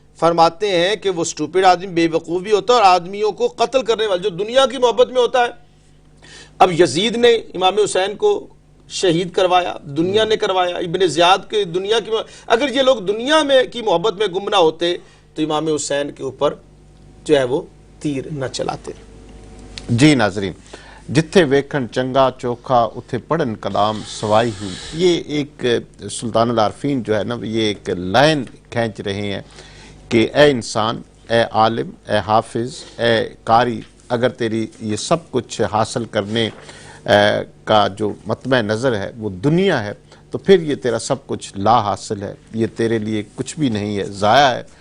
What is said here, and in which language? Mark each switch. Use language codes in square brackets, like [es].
[ur] فرماتے ہیں کہ وہ سٹوپڈ آدمی بے وقوف بھی ہوتا ہے اور آدمیوں کو قتل کرنے والا جو دنیا کی محبت میں ہوتا ہے. اب یزید نے امام حسین کو شہید کروایا دنیا نے کروایا. ابن زیاد کے دنیا کی اگر یہ لوگ دنیا میں کی محبت میں گم نہ ہوتے تو امام حسین کے اوپر جو ہے وہ تیر نہ چلاتے. جی ناظرین [pa] جتھے ویکھن چنگا چوکھا اتھے پڑھن کلام سوائی ہوں. [ur] یہ ایک سلطان العارفین جو ہے نا یہ ایک لائن کھینچ رہے ہیں کہ اے انسان، اے عالم، اے حافظ، اے قاری، اگر تیری یہ سب کچھ حاصل کرنے کا جو مطمع نظر ہے وہ دنیا ہے تو پھر یہ تیرا سب کچھ لا حاصل ہے، یہ تیرے لیے کچھ بھی نہیں ہے، ضائع ہے.